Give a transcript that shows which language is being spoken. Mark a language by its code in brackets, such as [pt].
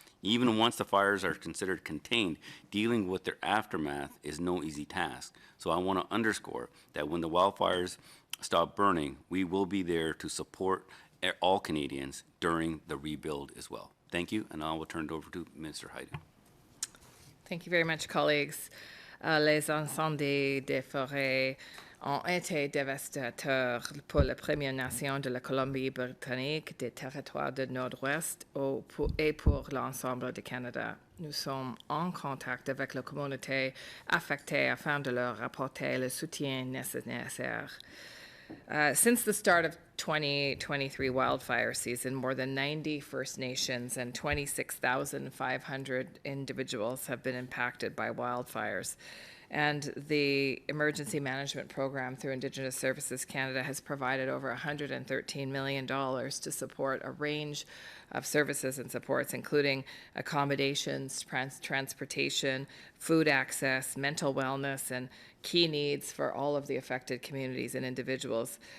[en] Even once the fires are considered contained, dealing with their aftermath is no easy task. So I want to underscore that when the wildfires stop burning, we will be there to support all Canadians during the rebuild as well. Thank you, and I will turn it over to Minister Hajdu. Thank you very much, colleagues. [fr] Les incendies des forêts ont été dévastateurs pour les Premières Nations de la Colombie-Britannique, des territoires du Nord-Ouest et pour l'ensemble du Canada. Nous sommes en contact avec la communauté affectée afin de leur apporter le soutien nécessaire. [en] Since the start of 2023 wildfire season, more than 90 First Nations and 26,500 individuals have been impacted by wildfires. And the Emergency Management Program through Indigenous Services Canada has provided over $113 million to support a range of services and supports, including accommodations, transportation, food access, mental wellness, and key needs for all of the affected communities and individuals.